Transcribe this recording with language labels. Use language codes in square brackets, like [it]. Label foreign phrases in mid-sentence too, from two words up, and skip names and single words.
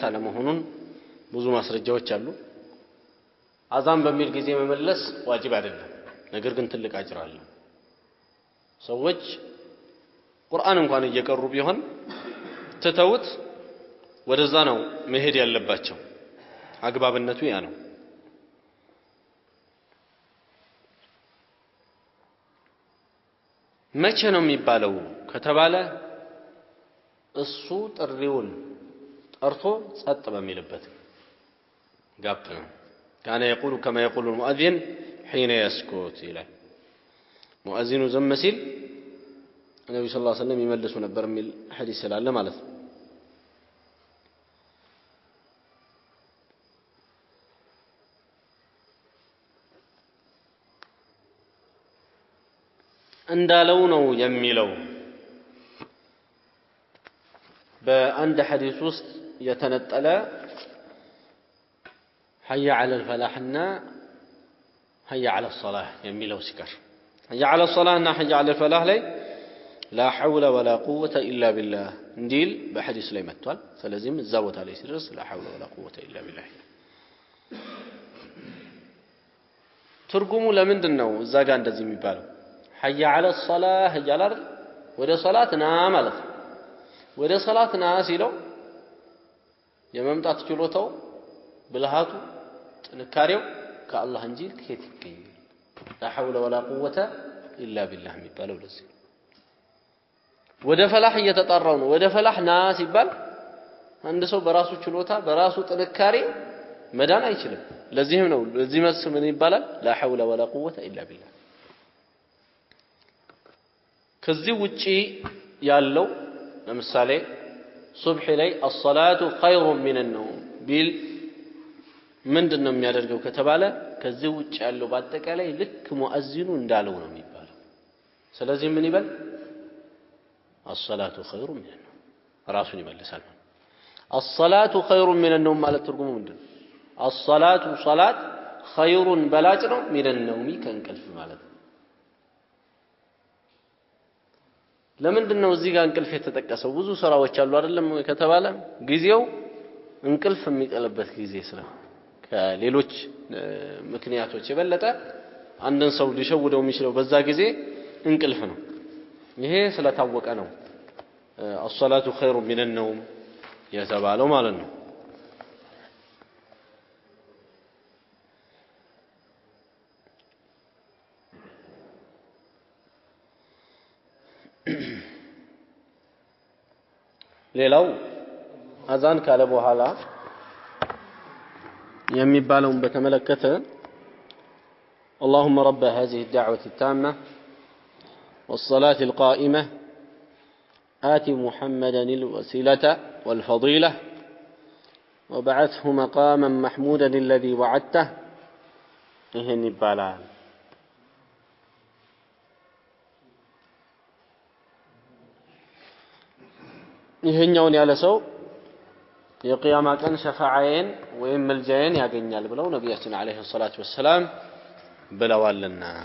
[am] አለመሆኑን ብዙ ማስረጃዎች አሉ አዛን በሚል ጊዜ መመለስ ዋጅብ አይደለም ነገር ግን ትልቅ አጅር አለው ሰዎች ቁርአን እንኳን እየቀሩ ቢሆን ተተውት ወደዛ ነው መሄድ ያለባቸው አግባብነቱ ያ ነው መቼ ነው የሚባለው ከተባለ እሱ ጥሪውን ጠርቶ ጸጥ በሚልበት ጋፕ ነው [ar] كان يقول كما يقول المؤذن حين يسكت [am] ይላል ሙአዚኑ ዝም ሲል ነብዩ [ar] صلى الله عليه وسلم [am] ይመልሱ ነበር የሚል ሐዲስ ስላለ ማለት ነው እንዳለው ነው የሚለው በአንድ ሐዲስ ውስጥ የተነጠለ [ar] حي على الفلاحنا حي على الصلاة [am] የሚለው ሲቀር [ar] حي على الصلاة [am] እና [ar] حي على الفلاح [am] ላይ [ar] لا حول ولا قوة إلا بالله [am] እንዲል በሐዲስ ላይ መጥቷል ስለዚህም እዛ ቦታ ላይ ሲደርስ [ar] لا حول ولا قوة إلا بالله [am] ትርጉሙ ለምንድን ነው እዛ ጋር እንደዚህ የሚባለው [ar] حي على الصلاة حي على [am] ወደ ሶላት ና ማለት ነው ወደ ሶላት ና ሲለው የመምጣት ችሎታው ብልሃቱ ጥንካሬው ከአላህ እንጂ ከየት ይገኛል [ar] لا حول ولا قوة إلا بالله [am] የሚባለው ለዚህ ወደ ፈላህ እየተጣራው ነው ወደ ፈላህ ና ሲባል አንድ ሰው በራሱ ችሎታ በራሱ ጥንካሬ መዳን አይችልም ለዚህም ነው ለዚህ መልስ ምን ይባላል [ar] لا حول ولا قوة إلا بالله [am] ከዚህ ውጪ ያለው ለምሳሌ ሱብህ ላይ [ar] الصلاة خير من النوم [am] ቢል ምንድነው የሚያደርገው ከተባለ ከዚህ ውጪ ያለው በአጠቃላይ ልክ ሙአዚኑ እንዳለው ነው የሚባለው ስለዚህ ምን ይበል [ar] الصلاة خير من النوم [am] ራሱን ይመልሳል [ar] الصلاة خير من النوم [am] ማለት ትርጉሙ ምንድነው [ar] الصلاة صلاة خير [am] በላጭ ነው [ar] من النوم [am] ከእንቅልፍ ማለት ለምንድነው እዚህ ጋር እንቅልፍ የተጠቀሰው ብዙ ስራዎች አሉ አይደለም ከተባለ ጊዜው እንቅልፍ የሚቀለበት ጊዜ ስለሆነ ከሌሎች ምክንያቶች የበለጠ አንድን ሰው ሊሸውደው የሚችለው በዛ ጊዜ እንቅልፍ ነው ይሄ ስለታወቀ ነው [ar] الصلاة خير من النوم [am] የተባለው ማለት ነው ሌላው አዛን ካለ በኋላ የሚባለውን በተመለከተ [ar] اللهم رب هذه الدعوة التامة والصلاة القائمة آت محمدا الوسيلة والفضيلة وبعثه مقاما محمودا الذي وعدته [am] ይሄን ይባላል ይሄኛውን ያለ ሰው የቂያማ ቀን ሸፋዓዬን ወይም መልጃዬን ያገኛል ብለው ነብያችን [ar] عليه الصلاة والسلام [am] ብለዋልና